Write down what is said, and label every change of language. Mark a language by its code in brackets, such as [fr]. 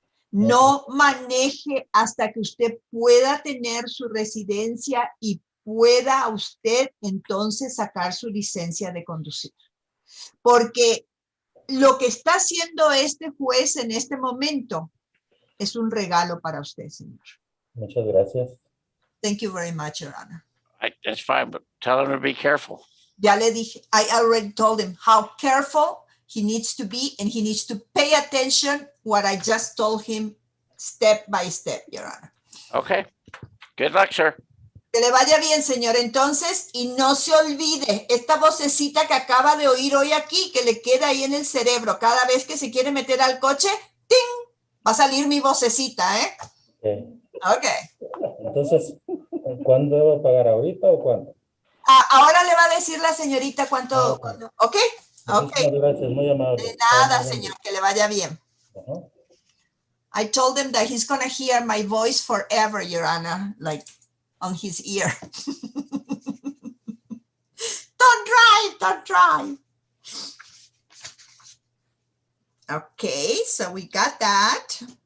[es] No maneje hasta que usted pueda tener su residencia y pueda usted entonces sacar su licencia de conducir. Porque lo que está haciendo este juez en este momento es un regalo para usted, señor. Muchas gracias. [en] Thank you very much, Your Honor. That's fine, but tell him to be careful. [es] Ya le dije, [en] I already told him how careful he needs to be, and he needs to pay attention what I just told him step by step, Your Honor. Okay, good luck, sir. [es] Que le vaya bien, señor, entonces, y no se olvide esta vocecita que acaba de oír hoy aquí, que le queda ahí en el cerebro. Cada vez que se quiere meter al coche, ¡ting! Va a salir mi vocecita, ¿eh? [en] Okay. Ok. [es] Entonces, ¿cuándo debo pagar? ¿Ahorita o cuándo? Ahora le va a decir la señorita cuánto. Ok. ¿Ok? Ok. Muchísimas gracias, muy amable. De nada, señor, que le vaya bien. Ajá. [en] I told him that he's going to hear my voice forever, Your Honor, like on his ear. Don't drive. Okay, so we got that.